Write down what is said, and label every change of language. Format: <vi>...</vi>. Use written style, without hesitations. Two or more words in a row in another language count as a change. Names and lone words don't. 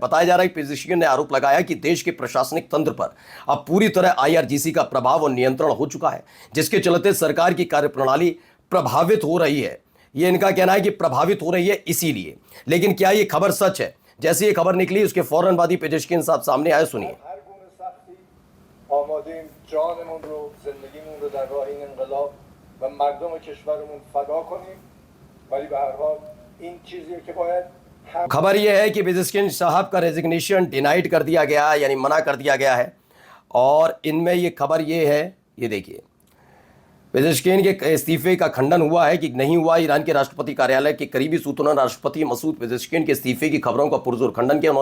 <hi>बताया जा रहा है कि पेजेश्कियन ने आरोप लगाया कि देश के प्रशासनिक तंत्र पर अब पूरी तरह IRGC का प्रभाव और नियंत्रण हो चुका है, जिसके चलते सरकार की कार्यप्रणाली प्रभावित हो रही है। ये इनका कहना है कि प्रभावित हो रही है इसीलिए। लेकिन क्या ये खबर सच है? जैसे ये खबर निकली उसके फौरन बाद ही पेजेश्कियन साहब सामने आए, सुनिए।</hi> <fa>آماده‌ایم جانمون رو، زندگیمون رو در راه این انقلاب و مردم کشورمون فدا کنیم، ولی به هر حال این چیزیه که باید</fa> <hi>खबर यह है कि पेजेश्किन साहब का</hi> <en>resignation denied</en> <hi>कर दिया गया है, यानी मना कर दिया गया है। और इनमें ये खबर ये है, ये देखिए पेजेश्किन के इस्तीफे का खंडन हुआ है कि नहीं हुआ। ईरान के राष्ट्रपति कार्यालय के करीबी सूत्रों ने राष्ट्रपति मसूद पेजेश्किन के इस्तीफे की खबरों का पुरजोर खंडन किया।</hi>